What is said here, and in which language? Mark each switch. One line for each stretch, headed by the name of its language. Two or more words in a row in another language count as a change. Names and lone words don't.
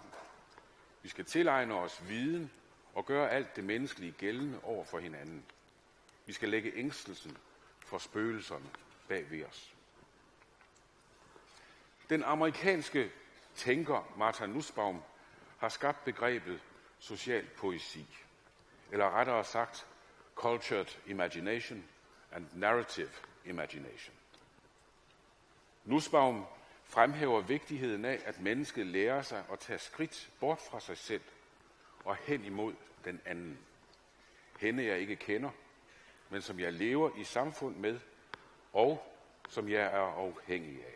Danish: Vi skal tilegne os viden og gøre alt det menneskelige gældende over for hinanden. Vi skal lægge ængstelsen for spøgelserne bag ved os. Den amerikanske tænker Martha Nussbaum har skabt begrebet social poesi, eller rettere sagt
English: cultured imagination and narrative imagination.
Danish: Nussbaum fremhæver vigtigheden af, at mennesket lærer sig at tage skridt bort fra sig selv og hen imod den anden. Hende jeg ikke kender, men som jeg lever i samfund med, og som jeg er afhængig af.